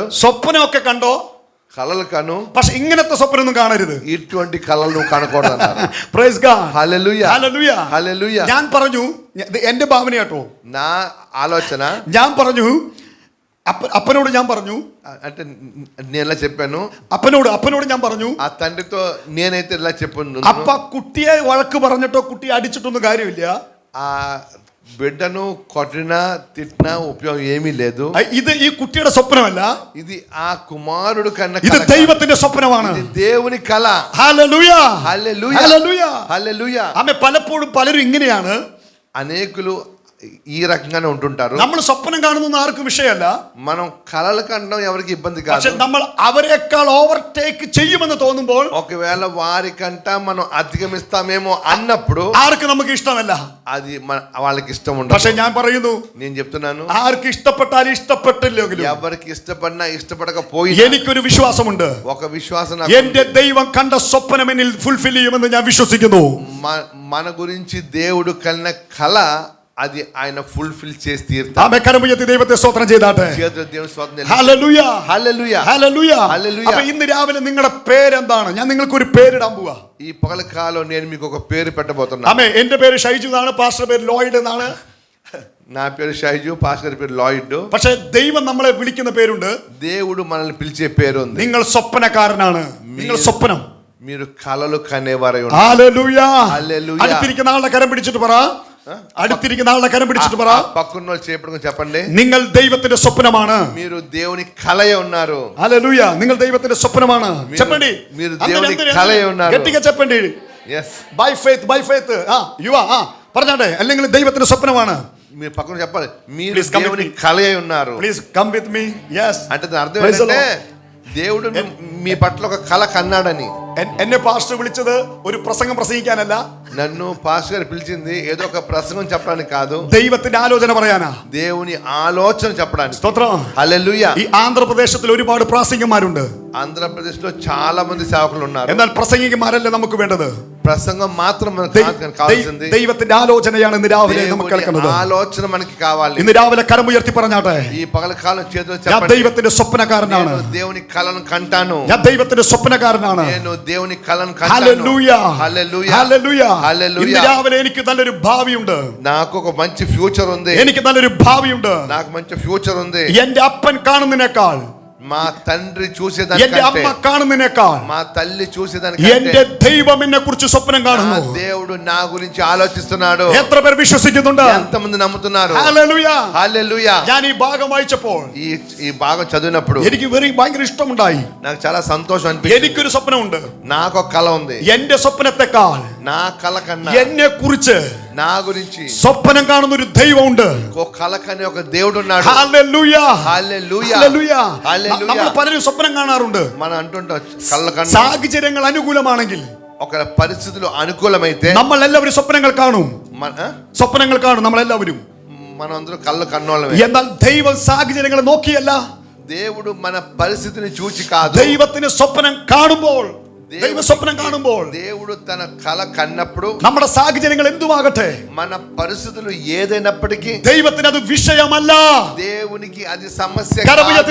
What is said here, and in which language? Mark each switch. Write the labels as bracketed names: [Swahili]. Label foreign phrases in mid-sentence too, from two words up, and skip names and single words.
[Malayalam] സ്വപ്നമൊക്കെ കണ്ടോ, [Telugu] కళలు కను, [Malayalam] പക്ഷെ ഇങ്ങനത്തെ സ്വപ്നം ഒന്നും കാണരുത്. [Telugu] ఇటువంటి కళలు నువ్వు కనకూడదు అన్నారు. [English] Praise God, [Telugu] హల్లెలూయా, [Malayalam] ഹല്ലേലൂയ, [Telugu] హల్లెలూయా. [Malayalam] ഞാൻ പറഞ്ഞു, എന്റെ ഭാവന കേട്ടോ, [Telugu] నా ఆలోచన, [Malayalam] ഞാൻ പറഞ്ഞു, അപ്പനോട് ഞാൻ പറഞ്ഞു, [Telugu] అంటే నేను ఇలా చెప్పాను, [Malayalam] അപ്പനോട് ഞാൻ പറഞ്ഞു, [Telugu] ఆ తండ్రితో నేనైతే ఇలా చెప్పాను, [Malayalam] അപ്പ കുട്ടിയെ വഴക്ക് പറഞ്ഞിട്ടോ കുട്ടിയെ അടിച്ചിട്ടൊന്നും കാര്യമില്ല. [Telugu] ఆ బిడ్డను కొట్టినా తిట్టినా ఉపయోగం ఏమీ లేదు. [Malayalam] ഇത് ഈ കുട്ടിയുടെ സ്വപ്നമല്ല, [Telugu] ఇది ఆ కుమారుడు కన్న [Malayalam] ഇത് [Telugu] కళ, [Malayalam] ദൈവത്തിന്റെ സ്വപ്നമാണ്. [Telugu] ఇది దేవుని కళ. [Malayalam] ഹല്ലേലൂയ, [Telugu] హల్లెలూయా, [Malayalam] ഹല്ലേലൂയ, [Telugu] హల్లెలూయా. [Malayalam] ആമേ. പലപ്പോഴും പലരും ഇങ്ങനെയാണ്, [Telugu] అనేకులు ఈ రకంగానే ఉంటుంటారు. [Malayalam] നമ്മൾ സ്വപ്നം കാണുന്ന ആർക്കും വിഷയമല്ല, [Telugu] మనం కళలు కనడం ఎవరికి ఇబ్బంది [Malayalam] പക്ഷെ [Telugu] కాదు. [Malayalam] നമ്മൾ അവരെക്കാൾ ഓവർടേക്ക് ചെയ്യുമെന്ന് തോന്നുമ്പോൾ [Telugu] ఒకవేళ వారికంట మనం అధిగమిస్తామేమో అన్నప్పుడు [Malayalam] ആർക്ക് നമുക്ക് ഇഷ്ടമല്ല. [Telugu] అది వాళ్ళకి ఇష్టం [Malayalam] പക്ഷെ [Telugu] ఉండదు. [Malayalam] ഞാൻ പറയുന്നു, [Telugu] నేను చెప్తున్నాను, [Malayalam] ആർക്ക് ഇഷ്ടപ്പെട്ടാലും ഇഷ്ടപ്പെട്ടില്ലെങ്കിലും [Telugu] ఎవరికి ఇష్టపడినా ఇష్టపడకపోయినా [Malayalam] എനിക്കൊരു വിശ്വാസമുണ്ട്. [Telugu] ఒక విశ్వాసం [Malayalam] എന്റെ ദൈവം കണ്ട സ്വപ്നം എന്നിൽ ഫുൾഫിൽ ചെയ്യുമെന്ന് ഞാൻ വിശ്വസിക്കുന്നു. [Telugu] మన గురించి దేవుడు కన్న కళ అది ఆయన ఫుల్ఫిల్ చేసి తీరుతాడు. [Malayalam] ആമേ. കരമുയർത്തി ദൈവത്തെ സ്തോത്രം ചെയ്താട്ടെ. [Telugu] చేతులు దేవుని స్తోత్రం. [Malayalam] ഹല്ലേലൂയ, [Telugu] హల్లెలూయా, [Malayalam] ഹല്ലേലൂയ. ഹല്ലേലൂയ. അപ്പോൾ ഇന്ന് രാവിലെ നിങ്ങളുടെ പേരെന്താണ്? ഞാൻ നിങ്ങൾക്ക് ഒരു പേരിടാൻ പോവാ. [Telugu] ఈ పగల కాలం నేను మీకు ఒక పేరు పెట్టబోతున్నా. [Malayalam] ആമേ. എന്റെ പേര് ഷൈജു എന്നാണ്, പാസ്റ്റർ പേര് ലോയിഡ് എന്നാണ്. [Telugu] నా పేరు షైజు, పాస్టర్ పేరు లాయిడ్. [Malayalam] പക്ഷെ ദൈവം നമ്മളെ വിളിക്കുന്ന പേരുണ്ട്. [Telugu] దేవుడు మనల్ని పిలిచే పేరు ఉంది. [Malayalam] നിങ്ങൾ സ്വപ്നക്കാരനാണ്. നിങ്ങൾ സ്വപ്നം. [Telugu] మీరు కళలు కనేవారై ఉన్నారు. [Malayalam] ഹല്ലേലൂയ, [Telugu] హల్లెలూయా. [Malayalam] അടുത്തിരിക്കുന്ന ആളുടെ കരം പിടിച്ചിട്ട് പറ, അടുത്തിരിക്കുന്ന ആളുടെ కరం പിടിച്ചിട്ട് പറ, [Telugu] పక్కన చేపడుకుని చెప్పండి, [Malayalam] നിങ്ങൾ ദൈവത്തിന്റെ സ്വപ്നമാണ്. [Telugu] మీరు దేవుని కలయ ఉన్నారు. [Malayalam] ഹല്ലേലൂയ, നിങ്ങൾ ദൈവത്തിന്റെ സ്വപ്നമാണ്. [Telugu] చెప్పండి, మీరు దేవుని కలయ ఉన్నారు. గట్టిగా చెప్పండి. [English] yes, by faith [Malayalam] പറഞ്ഞാട്ടെ, അല്ലെങ്കിൽ ദൈവത്തിന്റെ സ്വപ്നമാണ്. [Telugu] మీరు పక్కన చెప్పాలి, మీరు [English] Please come [Telugu] దేవుని [English] with me. [Telugu] కలయ ఉన్నారు. [English] Please come with me. yes, [Telugu] అంటే దాని అర్థం [English] Praise the [Telugu] ఏంటంటే దేవుడు మీ పట్ల ఒక కళ కన్నాడని. [Malayalam] എന്നെ പാസ്റ്റർ വിളിച്ചത് ഒരു പ്രസംഗം പ്രസംഗിക്കാനല്ല, [Telugu] నన్ను పాస్టర్ గారు పిలిచింది ఏదో ఒక ప్రసంగం చెప్పడానికి కాదు, [Malayalam] ദൈവത്തിന്റെ ആലോചന പറയാനാ, [Telugu] దేవుని ఆలోచన చెప్పడానికి. [Malayalam] സ്തോത്രം. [Telugu] హల్లెలూయా. [Malayalam] ഈ ആന്ധ്രാപ്രദേശത്തിൽ ഒരുപാട് പ്രാസംഗികന്മാരുണ്ട്. [Telugu] ఆంధ్రప్రదేశ్ లో చాలా మంది సేవకులు ఉన్నారు. [Malayalam] എന്നാൽ പ്രസംഗികന്മാരല്ല നമുക്ക് വേണ്ടത്. [Telugu] ప్రసంగం మాత్రం మనకు కావాల్సింది [Malayalam] ദൈവത്തിന്റെ ആലോചനയാണ് ഇന്ന് രാവിലെ നമുക്ക് കേൾക്കുന്നത്. [Telugu] ఆలోచన మనకి కావాలి. [Malayalam] ഇന്ന് രാവിലെ കരമുയർത്തി പറഞ്ഞാട്ടെ, [Telugu] ఈ పగల కాలం చేతులు [Malayalam] ഞാൻ [Telugu] చెప్పండి, [Malayalam] ദൈവത്തിന്റെ സ്വപ്നക്കാരനാണ്. [Telugu] నేను దేవుని కళను కంటాను. [Malayalam] ഞാൻ ദൈവത്തിന്റെ സ്വപ്നക്കാരനാണ്. [Telugu] నేను దేవుని కళను కంటాను. [Malayalam] ഹല്ലേലൂയ, [Telugu] హల్లెలూయా, [Malayalam] ഹല്ലേലൂയ. [Telugu] హల్లెలూయా. [Malayalam] ഇന്ന് രാവിലെ എനിക്ക് നല്ലൊരു ഭാവിയുണ്ട്. [Telugu] నాకు ఒక మంచి ఫ్యూచర్ ఉంది. [Malayalam] എനിക്ക് നല്ലൊരു ഭാവിയുണ്ട്. [Telugu] నాకు మంచి ఫ్యూచర్ ఉంది. [Malayalam] എന്റെ അപ്പൻ കാണുന്നതിനേക്കാൾ, [Telugu] మా తండ్రి [Malayalam] എന്റെ [Telugu] చూసేదానికంటే, [Malayalam] അമ്മ കാണുന്നതിനേക്കാൾ [Telugu] మా తల్లి చూసేదానికంటే [Malayalam] എന്റെ ദൈവം എന്നെ കുറിച്ച് സ്വപ്നം [Telugu] నా [Malayalam] കാണുന്നു. [Telugu] దేవుడు నా గురించి ఆలోచిస్తున్నాడు. [Malayalam] എത്ര പേർ വിശ്വസിക്കുന്നുണ്ട്? [Telugu] ఎంతమంది నమ్ముతున్నారు? [Malayalam] ഹല്ലേലൂയ. [Telugu] హల్లెలూయా. [Malayalam] ഞാൻ ഈ ഭാഗം വായിച്ചപ്പോൾ [Telugu] ఈ భాగం చదివినప్పుడు [Malayalam] എനിക്ക് ഭയങ്കര ഇഷ്ടമുണ്ടായി. [Telugu] నాకు చాలా సంతోషం అనిపించింది. [Malayalam] എനിക്കൊരു സ്വപ്നമുണ്ട്. [Telugu] నాకు ఒక కళ ఉంది. [Malayalam] എന്റെ സ്വപ്നത്തെക്കാൾ [Telugu] నా కళ కన్నా [Malayalam] എന്നെ കുറിച്ച് [Telugu] నా గురించి [Malayalam] സ്വപ്നം കാണുന്ന ഒരു ദൈവമുണ്ട്. [Telugu] ఒక కళ కనే ఒక దేవుడు ఉన్నాడు. [Malayalam] ഹല്ലേലൂയ, [Telugu] హల్లెలూయా, [Malayalam] ഹല്ലേലൂയ. [Telugu] హల్లెలూయా. హల్లెలూయా. [Malayalam] നമ്മൾ పലരും സ്വപ്നം കാണാറുണ്ട്. [Telugu] మనం అంటుంటాం కళ్ళ కన్నా [Malayalam] സാഹചര്യങ്ങൾ അനുകൂലമാണെങ്കിൽ [Telugu] ఒక పరిస్థితులు అనుకూలమైతే [Malayalam] നമ്മൾ എല്ലാവരും സ്വപ്നങ്ങൾ കാണും. സ്വപ്നങ്ങൾ കാണും നമ്മളെല്ലാവരും. [Telugu] మనం అందరం కళ్ళ కన్నోళ్ళమే. [Malayalam] എന്നാൽ ദൈവം സാഹചര്യങ്ങളെ നോക്കിയല്ല, [Telugu] దేవుడు మన పరిస్థితిని చూచి కాదు, [Malayalam] ദൈവത്തിന് സ്വപ്നം കാണുമ്പോൾ, ദൈവ സ്വപ്നം കാണുമ്പോൾ [Telugu] దేవుడు తన కళ కన్నప్పుడు [Malayalam] നമ്മുടെ സാഹചര്യങ്ങൾ എന്തുമാകട്ടെ, [Telugu] మన పరిస్థితులు ఏదైనప్పటికీ [Malayalam] ദൈവത്തിന് അത് വിഷയമല്ല. [Telugu] దేవునికి అది సమస్య [Malayalam] കരമുയർത്തി